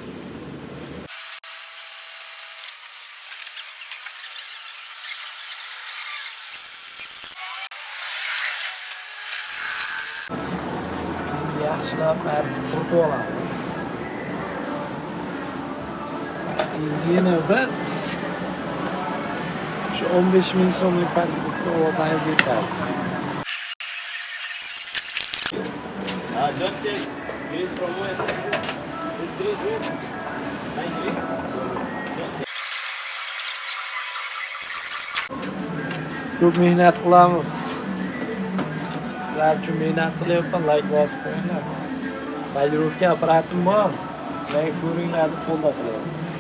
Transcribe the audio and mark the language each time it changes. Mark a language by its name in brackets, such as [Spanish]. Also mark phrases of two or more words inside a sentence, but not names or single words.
[Uzbek] Yaxshilab quritib olamiz. Yana bir shu 15 ming so'mlik paketni olsangiz yetadi. [English] Just take green from where? This green room. Like green. [Uzbek] Ko'p mehnat qilamiz. Sizlar uchun mehnat qilyapman, like bosib qo'yinglar. Polirovka apparatim bor. Like ko'ringlar deb qo'lda qilyapman.